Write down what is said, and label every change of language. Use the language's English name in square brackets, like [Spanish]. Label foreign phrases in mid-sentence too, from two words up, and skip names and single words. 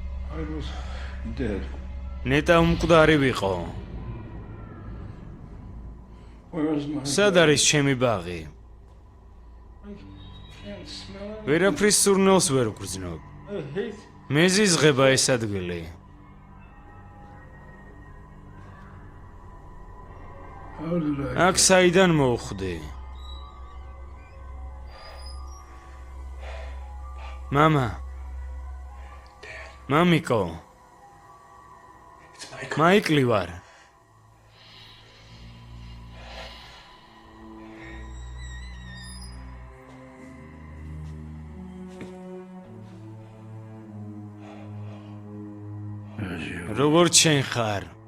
[English] I was dead. [Georgian] ნეტა უმკვდარი ვიყო. [English] Where is my [Georgian] სად არის ჩემი ბაღი? [English] can't smell it. [Georgian] ვერაფრის სურნელს ვერ ვგრძნობ. [English] I hate [Georgian] მე ზიზღება ეს ადგილი. [English] how did I [Georgian] აქ საიდან მოვხვდი? მამა. მამიკო. [English] It's my [Georgian] მაიკლი ვარ. როგორც შენ ხარ?